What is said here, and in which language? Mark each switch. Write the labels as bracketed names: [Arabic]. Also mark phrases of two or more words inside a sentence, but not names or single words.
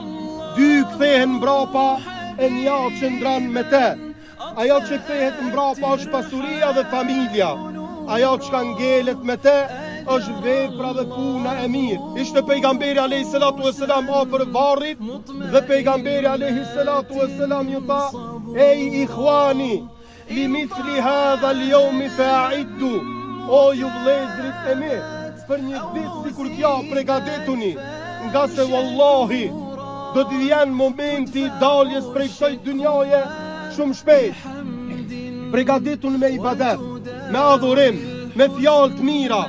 [Albanian] 2 kthehen mbrapa e një qëndron me te. Ajo që kthehet mbrapa është pasuria dhe familja. Ajo që ngelet me te është vepra dhe puna e mirë. Ishte pejgamberi [Arabic] عليه الصلاة والسلام [Albanian] afër varrit dhe pejgamberi [Arabic] عليه الصلاة والسلام [Albanian] ju tha: [Arabic] "Ej إخواني لمثل هذا اليوم فأعدوا." [Albanian] O ju vëllezërit e mi, për një ditë sikur kjo përgatituni, nga se wallahi do të vjen momenti i daljes prej kësaj dynjaje shumë shpejt. Përgatituni me ibadet, me adhurim, me fjalë të mira.